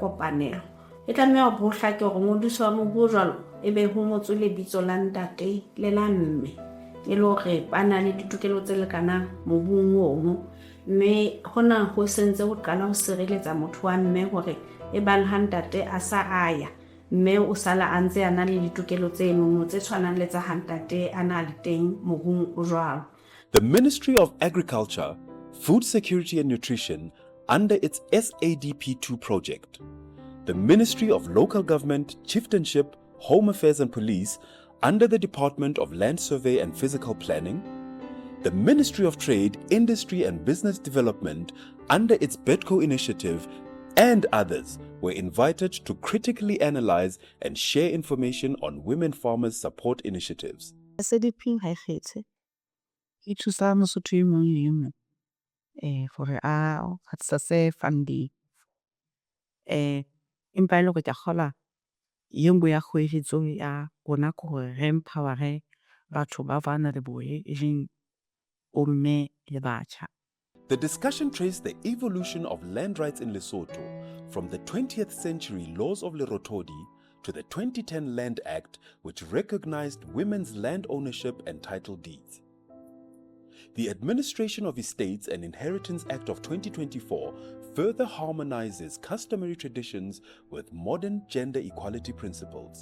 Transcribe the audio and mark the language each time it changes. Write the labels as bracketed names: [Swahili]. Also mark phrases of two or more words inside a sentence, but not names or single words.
[Southern Sotho] kopanelo e tlameha ho hlake hore ngodiso wa mobu jwalo e be ho motso le bitso la ntate le la mme e le hore ba na le ditokelo tse lekanang mobung ono mme hona ho sentse ho qala ho sireletsa motho wa mme hore e bang ha ntate a sa aya mme o sala a ntse a na le ditokelo tse nono tse tshwanang le tsa ha ntate a na le teng mobung o jwalo. [English] The Ministry of Agriculture, Food Security and Nutrition, under its SADP2 project, the Ministry of Local Government, Chieftainship, Home Affairs and Police, under the Department of Land Survey and Physical Planning, the Ministry of Trade, Industry and Business Development, under its BETCO initiative, and others were invited to critically analyze and share information on women farmers' support initiatives. [Southern Sotho] SADP ha e kgethe e thusa Mosotho e mong le e mong gore a [English] access funding [Southern Sotho] empa le go ka kgola yengwe ya kgoeletso ya rona ke gore re empower batho ba vulnerable e leng bomme le batjha. [English] The discussion traced the evolution of land rights in Lesotho from the 20th century laws of Lerotodi to the 2010 Land Act, which recognized women's land ownership and title deeds. The Administration of Estates and Inheritance Act of 2024 further harmonizes customary traditions with modern gender equality principles.